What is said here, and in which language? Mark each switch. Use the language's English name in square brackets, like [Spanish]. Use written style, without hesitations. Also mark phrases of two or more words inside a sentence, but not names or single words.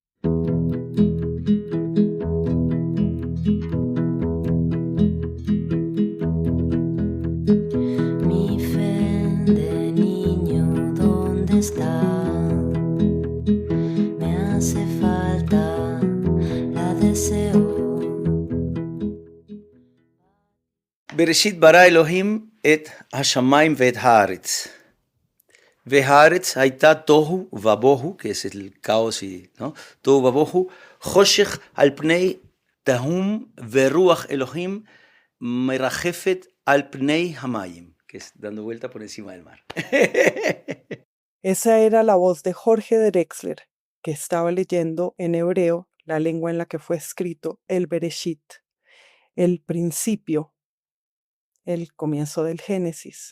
[Spanish] Mi fe de niño, ¿dónde está? Me hace falta, la deseo. [Hebrew] בראשית ברא אלהים את השמים ואת הארץ. והארץ היתה תהו ובהו, [Spanish] que es el caos y ¿no? [Hebrew] תהו ובהו, חשך על פני תהום ורוח אלהים מרחפת על פני המים, [Spanish] que es dando vuelta por encima del mar. Esa era la voz de Jorge Drexler, que estaba leyendo en hebreo, la lengua en la que fue escrito el Bereshit, el principio, el comienzo del Génesis.